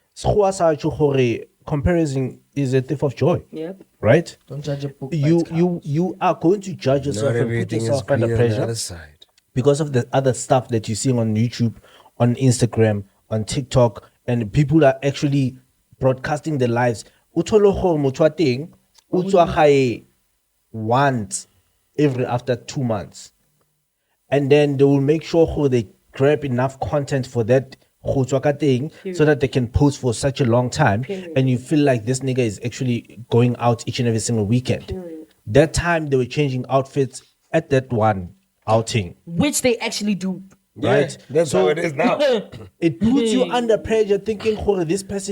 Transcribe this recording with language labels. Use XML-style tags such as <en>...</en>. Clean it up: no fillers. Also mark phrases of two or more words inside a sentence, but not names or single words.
<en>Comparison is a thief of joy, Yep. right? Don't judge a book by its cover. You are going to judge Not yourself and put everything is yourself green under on the pressure other side. because of the other stuff that you're seeing on YouTube, on Instagram, on TikTok, and people are actually broadcasting their lives.</en> <tn>Uthole gore motho wa teng, o tswa gae</tn> <en>once every after</en> <tn>2 months.</tn> <en>And then they will make sure they grab enough content for that</en> <tn>go tswa ka teng,</tn> <en>so that they can post for such a long time. And you feel like this nigga is actually going out each and every single weekend. That time they were changing outfits at that one outing. Which they actually do. Right, That's how it is now. it puts you under pressure, thinking, "Oh, this person</en>